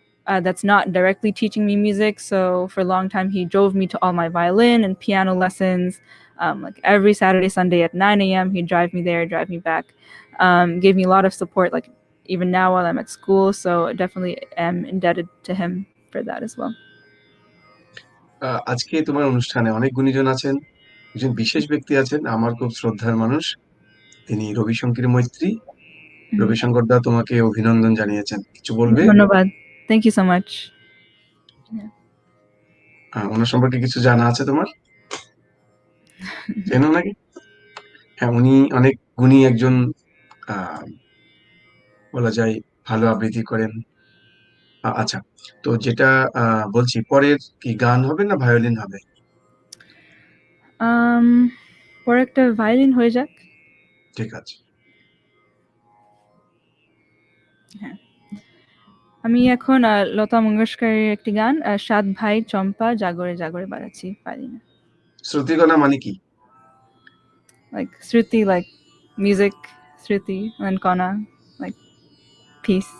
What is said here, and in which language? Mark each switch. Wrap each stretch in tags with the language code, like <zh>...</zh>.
<en>That's not directly teaching me music. So for a long time, he drove me to all my violin and piano lessons. Like every Saturday, Sunday at 9 a.m., he'd drive me there, drive me back. Gave me a lot of support, like even now while I'm at school. So I definitely am indebted to him for that as well.</en> <bn>আজকে তোমার অনুষ্ঠানে অনেক গুণীজন আছেন, একজন বিশেষ ব্যক্তি আছেন, আমার খুব শ্রদ্ধার মানুষ, তিনি রবিশঙ্কর মৈত্রী। রবিশঙ্কর দা তোমাকে অভিনন্দন জানিয়েছেন, কিছু বলবে? ধন্যবাদ.</bn> <en>Thank you so much.</en> <bn>ওনার সম্পর্কে কিছু জানা আছে তোমার? চেনো নাকি? হ্যাঁ, উনি অনেক গুণী একজন, আহ বলা যায় ভালো আবৃত্তি করেন। আচ্ছা, তো যেটা বলছি, পরের কি গান হবে না ভায়োলিন হবে? পরে একটা ভায়োলিন হয়ে যাক। ঠিক আছে। হ্যাঁ, আমি এখন লতা মঙ্গেশকরের একটি গান সাত ভাই চম্পা জাগরে জাগরে বাজাচ্ছি ভায়োলিনে। শ্রুতিকণা মানে কি?</bn> <en>Like Shruti, like music, Shruti, and Kona, like peace.</en>